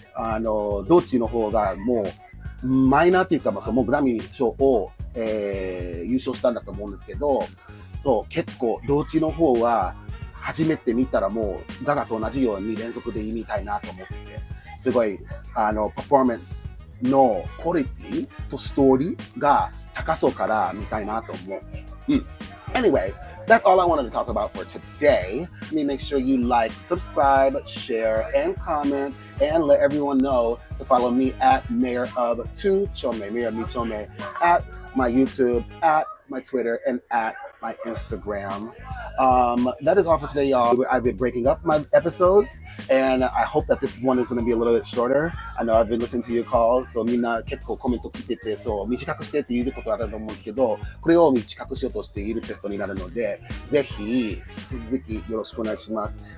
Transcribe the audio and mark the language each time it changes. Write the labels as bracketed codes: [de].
[ja] ドーチの方がもうマイナーっていうか、もうグラミー賞を、優勝したんだと思うんですけど、そう結構ドーチの方は初めて見たらもうガガと同じように連続で見たいなと思ってて、すごいパフォーマンスのクオリティとストーリーが高そうから見たいなと思う。 [en] Anyways, that's all I wanted to talk about for today. Let me make sure you like, subscribe, share, and comment, and let everyone know to follow me at Mayor of Two Chome, Mayor of Mi Chome, at my YouTube, at my Twitter, and at my Instagram. That is all for today, y'all. I've been breaking up my episodes, and I hope that this one is going to be a little bit shorter. I know I've been listening to your calls, so [ja] みんな結構コメント聞いてて、そう短くしてって言うことあると思うんですけど、これを短くしようとしているテストになるので、ぜひ引き続きよろしくお願いします。